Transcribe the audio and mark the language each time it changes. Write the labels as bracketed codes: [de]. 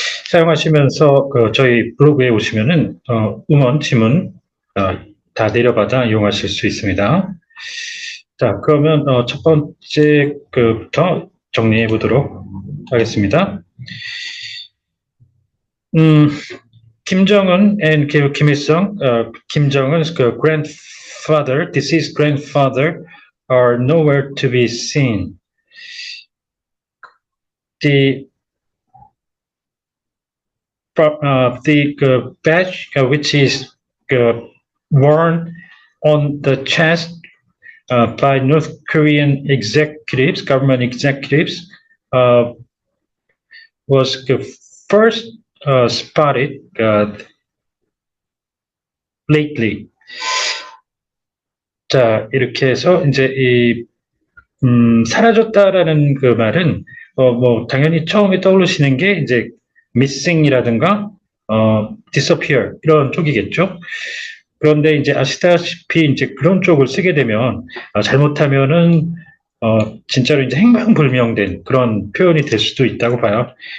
[ko] 사용하시면서 저희 블로그에 오시면은 음원, 지문 다 내려받아 이용하실 수 있습니다. 자, 그러면 첫 번째 부터 정리해 보도록 하겠습니다. [en] 음, 김정은 and Kim Il-sung, Kim Jong-un's grandfather, deceased grandfather, are nowhere to be seen. The the badge, which is worn on the chest by North Korean executives, government executives, was first spotted lately. [ko] 자, 이렇게 해서 이제 사라졌다라는 그 말은 뭐 당연히 처음에 떠오르시는 게 이제 missing이라든가 disappear 이런 쪽이겠죠. 그런데 이제 아시다시피 이제 그런 쪽을 쓰게 되면 잘못하면은 진짜로 이제 행방불명된 그런 표현이 될 수도 있다고 봐요.